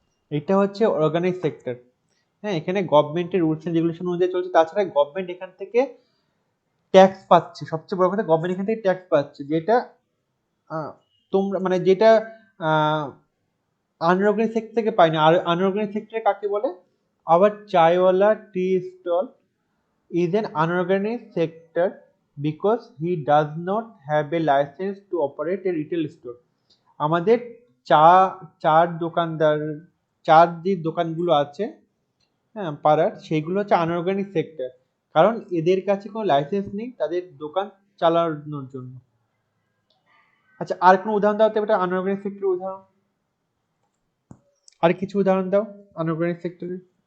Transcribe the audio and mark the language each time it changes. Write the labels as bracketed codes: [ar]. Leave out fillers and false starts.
[bn] এটা হচ্ছে organic sector. হ্যাঁ, এখানে গভর্নমেন্টের রুলস এন্ড রেগুলেশন অনুযায়ী চলছে। তাছাড়া গভর্নমেন্ট এখান থেকে ট্যাক্স পাচ্ছে, সবচেয়ে বড় কথা, গভর্নমেন্ট এখান থেকে ট্যাক্স পাচ্ছে, যেটা তোমরা মানে যেটা আনঅর্গানিক সেক্টর থেকে পাই না। আর আনঅর্গানিক সেক্টরে কাকে বলে? আবার chaiwala tea stall [en] is an unorganized sector because he does not have a license to operate a retail store. [bn] আমাদের চার দোকানদার, চার যে দোকানগুলো আছে, হ্যাঁ, পাড়ার, সেইগুলো হচ্ছে আনঅর্গানিক সেক্টর, কারণ এদের কাছে কোনো লাইসেন্স নেই তাদের দোকান চালানোর জন্য। আচ্ছা, আর কোনো উদাহরণ দাও তো এটা আনঅর্গানিক সেক্টরের উদাহরণ, আর কিছু উদাহরণ দাও আনঅর্গানিক সেক্টরের।